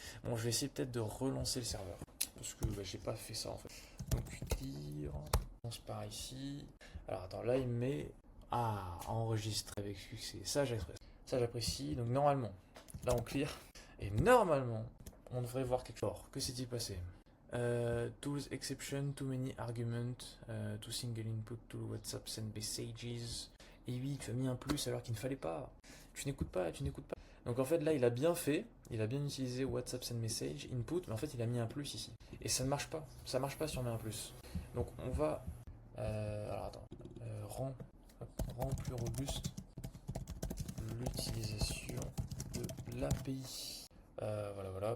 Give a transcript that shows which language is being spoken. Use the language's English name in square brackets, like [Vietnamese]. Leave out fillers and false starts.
[French] Bon, je vais essayer peut-être de relancer le serveur. Parce que bah, j'ai pas fait ça en fait. Donc, clear. On se part ici. Alors, attends, là, il me met. Ah, enregistrer avec succès. Ça, j'apprécie. Donc, normalement, là, on clear. Et normalement, on devrait voir quelque chose. Que s'est-il passé? [English] Tools exception, too many arguments, to single input, to WhatsApp send messages. [French] Et oui, tu as mis un plus alors qu'il ne fallait pas. Tu n'écoutes pas. Donc en fait là il a bien utilisé WhatsApp send message input, mais en fait il a mis un plus ici. Et ça ne marche pas. Ça marche pas si on met un plus. Donc on va... alors attends. Rend plus robuste l'utilisation de l'API. Voilà.